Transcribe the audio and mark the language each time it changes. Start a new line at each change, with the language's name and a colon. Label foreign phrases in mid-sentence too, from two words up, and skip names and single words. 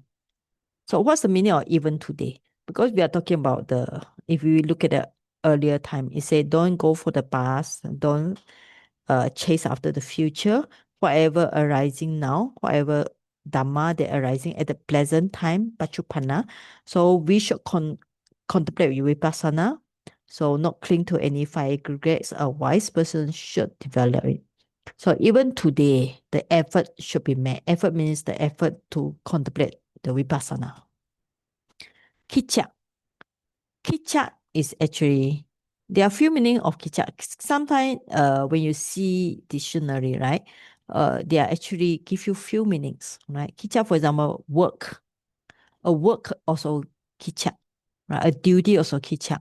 English: So what's the meaning of even today? Because we are talking about if we look at the earlier time, it said don't go for the past, don't chase after the future, whatever arising now, whatever dhamma that arising at the present time, Paccuppannañca. So we should contemplate with vipassana. So not cling to any five aggregates. A wise person should develop it. So even today, the effort should be made. Effort means the effort to contemplate the vipassana. Kicca. Kicca is actually, there are a few meanings of kicca. Sometimes when you see dictionary, right, they are actually give you few meanings, right? Kicca, for example, work. A work also kicca, right? A duty also kicca.